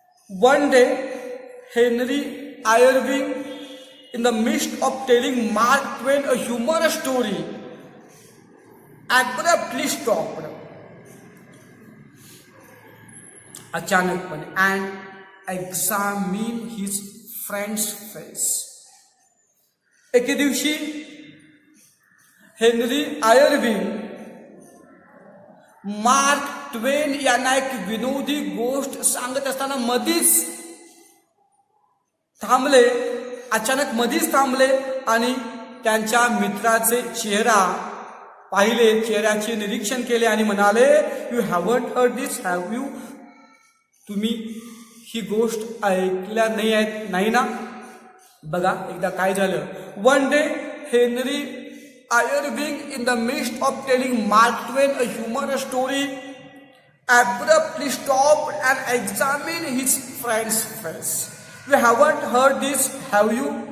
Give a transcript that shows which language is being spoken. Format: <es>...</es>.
<en>One day Henry Irving, in the midst of telling Mark Twain a humorous story, abruptly stopped. अचानकपणे and examined his friend's face.</en> <mr>एके दिवशी Henry Irving mark ट्वेन यांना एक विनोदी गोष्ट सांगत असताना मधीच थांबले. अचानक मधीच थांबले आणि त्यांच्या मित्राचे चेहरा पाहिले, चेहऱ्याचे निरीक्षण केले आणि म्हणाले,</mr> <en>You haven't heard this, have you.</en> <mr>तुम्ही ही गोष्ट ऐकल्या नाही ना. बघा एकदा काय झालं.</mr> <en>One day Henry Irving in the midst of telling Mark Twain a humorous story abruptly stopped and examined his friend's face. You haven't heard this, have you?</en>